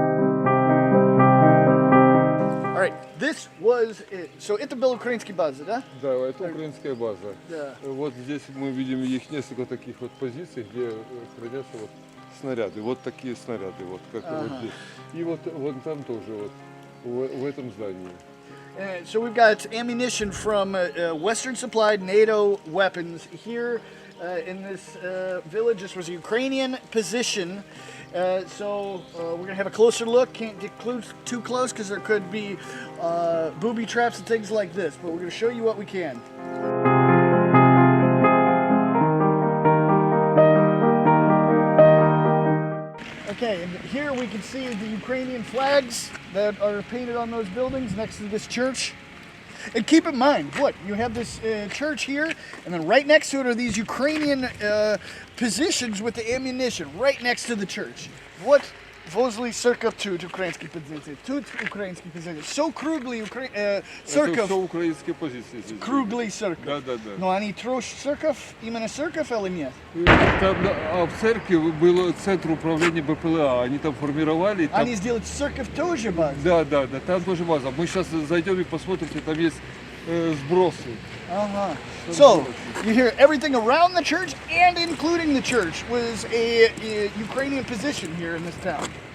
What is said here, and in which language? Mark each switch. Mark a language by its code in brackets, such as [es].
[en] All right, this was it. [ru] So это был украинский база, да? Да, это украинская база. Да. Вот здесь мы видим их несколько таких вот позиций, где хранятся вот снаряды. Вот такие снаряды, вот как вот здесь. И вот вон там тоже вот в этом здании. [en] So we've got ammunition from Western supplied NATO weapons here in this village. This was a Ukrainian position. So we're gonna have a closer look. Can't get too close because there could be booby traps and things like this. But we're gonna show you what we can. Okay, and here we can see the Ukrainian flags that are painted on those buildings next to this church. And keep in mind, what, you have this church here, and then right next to it are these Ukrainian positions with the ammunition, right next to the church. [ru] What возле церковь тут украинские позиции, тут украинские позиции. So круглый церковь. Это все украинские позиции здесь. Круглый церковь. Да. Но они трожь церковь, именно церковь или нет? Там, а в церкви был центр управления БПЛА, они там формировали. Там... Они сделают церковь тоже базу? Да, там тоже база. Мы сейчас зайдем и посмотрите, там есть сбросы. Uh-huh. [en] So, you hear everything around the church and including the church was a Ukrainian position here in this town.